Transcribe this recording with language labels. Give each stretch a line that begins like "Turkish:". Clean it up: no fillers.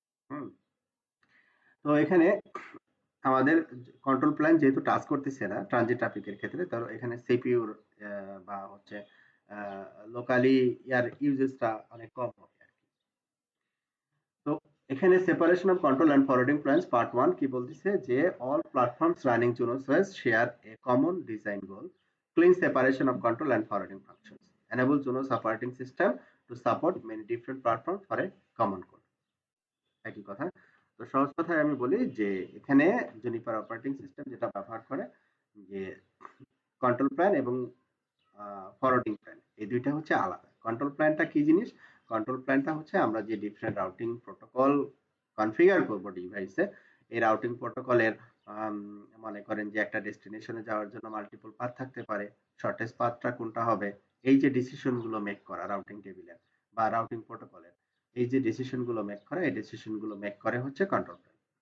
Bangla: হুম। তো এখানে আমাদের কন্ট্রোল প্ল্যান যেহেতু টাচ করতেছে না ট্রানজিট ট্রাফিকের ক্ষেত্রে, তো এখানে সিপিইউর বা হচ্ছে লোকালি ইয়ার ইউজেসটা অনেক কম হবে আর কি। তো এখানে
English: separation of control and forwarding plans part 1
Bangla: কি বলতেছে যে
English: All platforms running Junos OS share a common design goal, clean separation of control and forwarding functions, enable Junos operating system to support many different platforms for a common goal।
Bangla: একই কথা। তো সহজ কথায় আমি বলি যে এখানে জুনিপার অপারেটিং সিস্টেম যেটা ব্যবহার করে যে কন্ট্রোল প্ল্যান এবং ফরওয়ার্ডিং প্ল্যান, এই দুইটা হচ্ছে আলাদা। কন্ট্রোল প্ল্যানটা কি জিনিস? কন্ট্রোল প্ল্যানটা হচ্ছে আমরা যে ডিফারেন্ট রাউটিং প্রোটোকল কনফিগার করব ডিভাইসে, এই রাউটিং প্রোটোকলের মনে করেন যে একটা ডেস্টিনেশনে যাওয়ার জন্য মাল্টিপল পাথ থাকতে পারে, শর্টেস্ট পাথটা কোনটা হবে, এই যে ডিসিশন গুলো মেক করা রাউটিং টেবিলের বা রাউটিং প্রোটোকলের, এই যে ডিসিশন গুলো মেক করা, এই ডিসিশন গুলো মেক করে হচ্ছে কন্ট্রোল প্ল্যান।